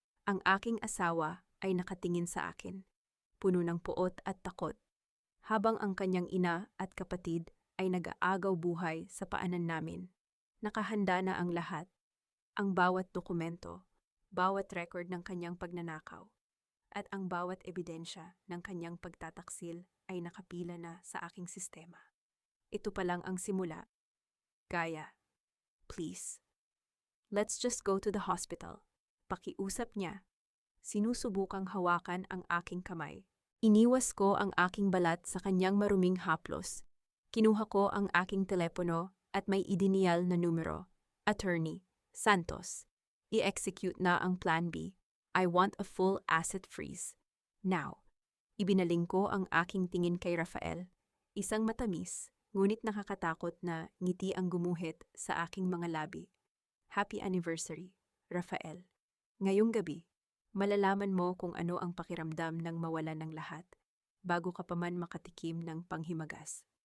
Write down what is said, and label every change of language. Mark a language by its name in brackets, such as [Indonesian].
[Filipino] Ang aking asawa ay nakatingin sa akin, puno ng puot at takot, habang ang kanyang ina at kapatid ay nag-aagaw buhay sa paanan namin. Nakahanda na ang lahat, ang bawat dokumento, bawat record ng kanyang pagnanakaw, at ang bawat ebidensya ng kanyang pagtataksil ay nakapila na sa aking sistema. Ito pa lang ang simula. Gaya, please. [English] Let's just go to the hospital. [Filipino] Pakiusap niya. Sinusubukang hawakan ang aking kamay. Iniwas ko ang aking balat sa kanyang maruming haplos. Kinuha ko ang aking telepono at may idiniyal na numero. Attorney, Santos. I-execute na ang Plan B. [English] I want a full asset freeze. Now. [Filipino] Ibinaling ko ang aking tingin kay Rafael. Isang matamis, ngunit nakakatakot na ngiti ang gumuhit sa aking mga labi. [English] Happy anniversary, Rafael. [Filipino] Ngayong gabi, malalaman mo kung ano ang pakiramdam ng mawalan ng lahat, bago ka pa man makatikim ng panghimagas.